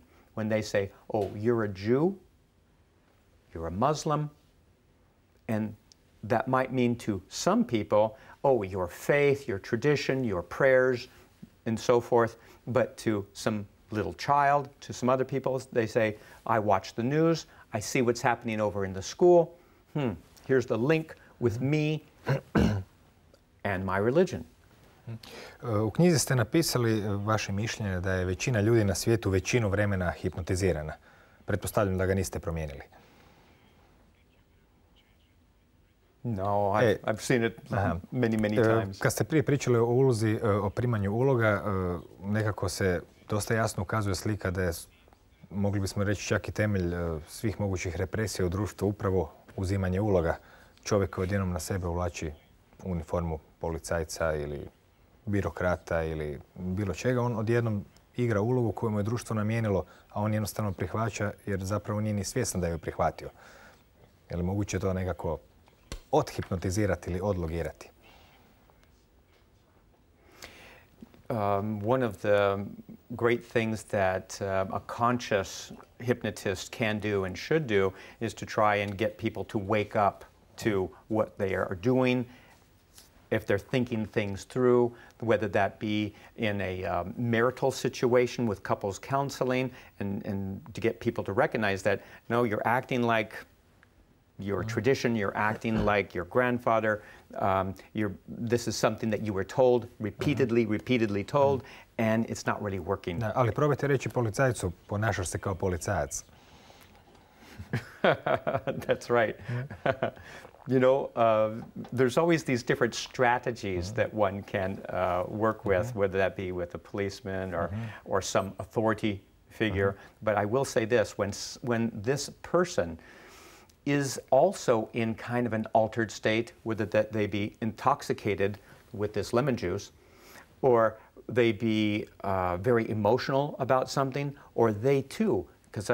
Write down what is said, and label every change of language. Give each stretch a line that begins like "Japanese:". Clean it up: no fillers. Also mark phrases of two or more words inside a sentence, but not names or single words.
English: When they say, oh, you're a Jew, you're a Muslim, and that might mean to some people, oh, your faith, your tradition, your prayers, and so forth. But to some little child, to some other people, they say, I watch the news, I see what's happening over in the school. Here's the link with me and my religion.
Croatian: U knjizi ste napisali vaše mišljenje da je većina ljudi na svijetu većinu vremena hipnotizirana. Pretpostavljam da ga niste promijenili.
English: No, I've seen it many times.
Croatian: Kad ste prije pričali o ulozi, o primanju uloga, nekako se dosta jasno ukazuje slika da je, mogli bismo reći, čak i temelj svih mogućih represija u društvu upravo uzimanje uloga. Čovjek koji odjednom na sebe uvlači uniformu policajca ili birokrata ili bilo čega, on odjednom igra ulogu koju mu je društvo namijenilo, a on jednostavno prihvaća jer zapravo nije ni svjestan da je prihvatio. Je li moguće to nekako odhipnotizirati ili odlogirati?
English: One of the great things that a conscious hypnotist can do and should do is to try and get people to wake up to what they are doing, if they're thinking things through, whether that be in a marital situation with couples counseling, and to get people to recognize that, no, you're acting like your tradition, you're acting like your grandfather, this is something that you were told, repeatedly told, and it's not really working.
Croatian: Da, ali probajte reći policajcu, ponašaš se kao policajac.
English: That's right. You know, there's always these different strategies that one can work with, whether that be with a policeman or some authority figure. But I will say this, when this person is also in kind of an altered state, whether that they be intoxicated with this lemon juice, or they be very emotional about something, or they too, because